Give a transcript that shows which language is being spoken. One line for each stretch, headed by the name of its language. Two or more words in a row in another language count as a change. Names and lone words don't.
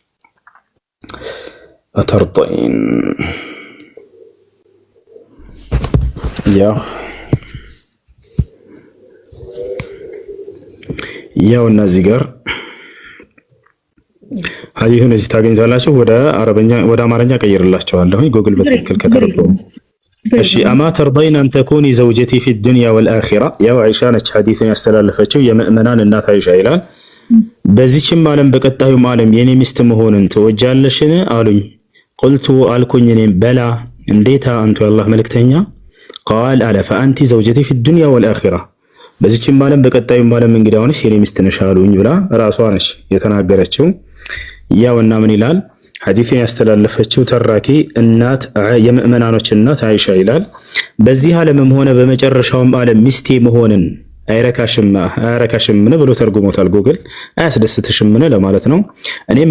Amharic: አተርጣይን ያው እና እዚህ ጋር ሐዲሱን እዚህ ታገኙታላችሁ። ወደ አማርኛ ቀይርላችኋለሁ ጉግል በትክክል ከተረጎመ። እሺ አማ ተርضين
Arabic: ان تكوني زوجتي في الدنيا والاخره
Amharic: ያው አይሻ ነች ሐዲሱን ያስተላለፈችው የምእመናን እናት አይሻ ይላል። በዚህም ዓለም በቀጣዩም ዓለም የኔ ሚስት መሆንን ትወጃለሽን አሉኝ። قلت አልኩኝ እኔም በላ እንዴታ አንቱ የአላህ መልእክተኛ قال አለ
Arabic: فانت زوجتي في الدنيا والاخره
Amharic: በዚህም ዓለም በቀጣዩም ዓለም እንግዲህ አሁንስ የኔ ሚስት ነሽ አሉኝ ብላ ራሷ ነች የተናገረችው። ያውና ምን ይላል ሐዲሱን ያስተላለፈችው ተራኪ እናት የምእመናኖች እናት አይሻ ይላል። በዚህ ዓለምም ሆነ በመጨረሻውም ዓለም ሚስቴ መሆንን አያረካሽምን ብሎ ተርጉሞታል ጉግል። አያስደስትሽምን ለማለት ነው። እኔም